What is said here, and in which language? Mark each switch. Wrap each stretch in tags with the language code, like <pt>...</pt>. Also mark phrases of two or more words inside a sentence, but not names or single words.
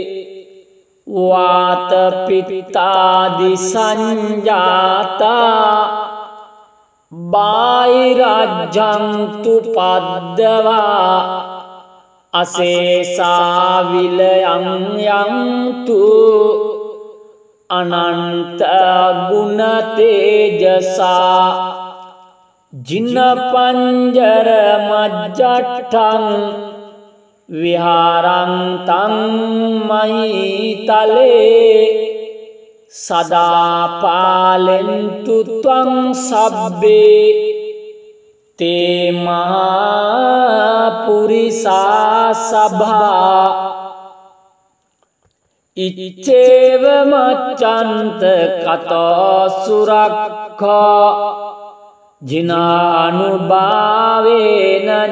<pi>වාත පිත්තාදි සංජාතා බාහිරජ්ජන්තු පද්දවා අසේසා විලයන් යන්තු අනන්ත ගුණ තේජසා ජින පංජර මජ්ජට්ඨං විහාරන්තං මහිතලේ සදා පාලෙන්තු ත්වං සබ්බේ තේ මහා පුරිසා සභා ඉච්ඡේව මච්ඡන්ත කතෝ සුරක්ඛා ජිනානුභාවේන</pi>